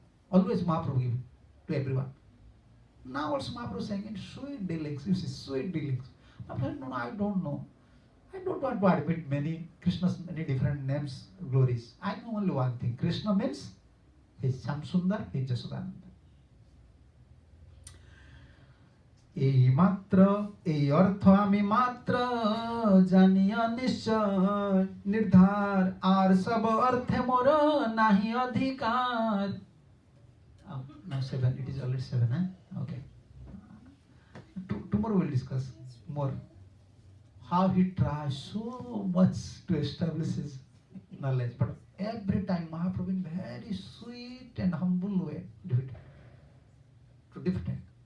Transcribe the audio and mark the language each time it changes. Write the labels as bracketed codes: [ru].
[en] Always Mahaprabhu giving to everyone. Now also Mahaprabhu saying in sweet dealings, you see, sweet dealings. Mahaprabhu said, no, I don't know. I don't want to admit Krishna's many different names, glories. I know only one thing. Krishna means he is Shyam Sundar, he is Jasodananda. [bn] এই মাত্র এই অর্থ আমি মাত্র জানিয়া নিশ্চয় নির্ধার আর সব অর্থে মোর নাহি অধিকার। [en] Now 7, it is already 7, huh? Okay. Tomorrow we'll discuss more how he tries so much to establish his knowledge, but every time Mahaprabhu in very sweet and humble way to defeat it.